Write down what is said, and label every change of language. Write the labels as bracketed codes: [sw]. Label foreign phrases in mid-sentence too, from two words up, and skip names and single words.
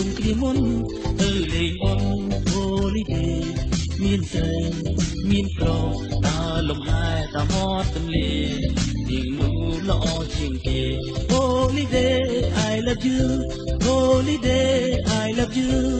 [km] គ្នាមុនទៅលេងបន់ Holiday មានស្រីមានប្រុសដើរលំហែតាមមាត់ទន្លេនាងនោះល្អជាងគេ [en] Holiday I love you Holiday I love you